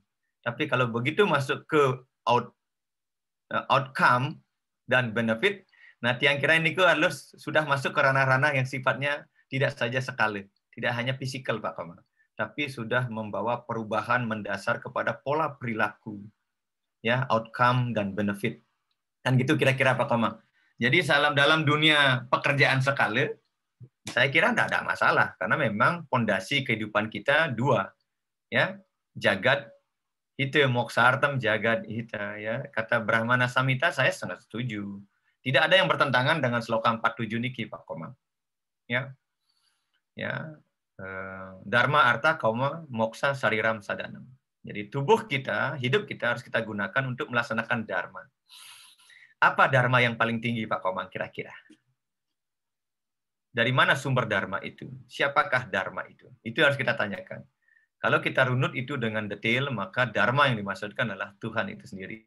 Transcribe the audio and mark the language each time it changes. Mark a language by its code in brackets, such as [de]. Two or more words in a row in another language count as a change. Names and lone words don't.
[id] Tapi kalau begitu masuk ke outcome dan benefit, nah tiang kira ini harus sudah masuk ke ranah-ranah yang sifatnya tidak saja sekali, tidak hanya fisikal Pak Komang, tapi sudah membawa perubahan mendasar kepada pola perilaku, ya outcome dan benefit. Kan gitu kira-kira Pak Komang. Jadi dalam dunia pekerjaan skala, saya kira tidak ada masalah karena memang fondasi kehidupan kita dua, ya, [sa] jagat hita, moksartam jagat hita, [id] ya. Kata Brahmana Samhita saya sangat setuju. Tidak ada yang bertentangan dengan sloka 47 niki Pak Komang. Ya. Ya. [sa] Dharma arta kauma moksa sariram sadanam. [id] Jadi tubuh kita, hidup kita harus kita gunakan untuk melaksanakan dharma. Apa dharma yang paling tinggi Pak Komang kira-kira? Dari mana sumber dharma itu? Siapakah dharma itu? Itu harus kita tanyakan. Kalau kita runut itu dengan detail, maka dharma yang dimaksudkan adalah Tuhan itu sendiri.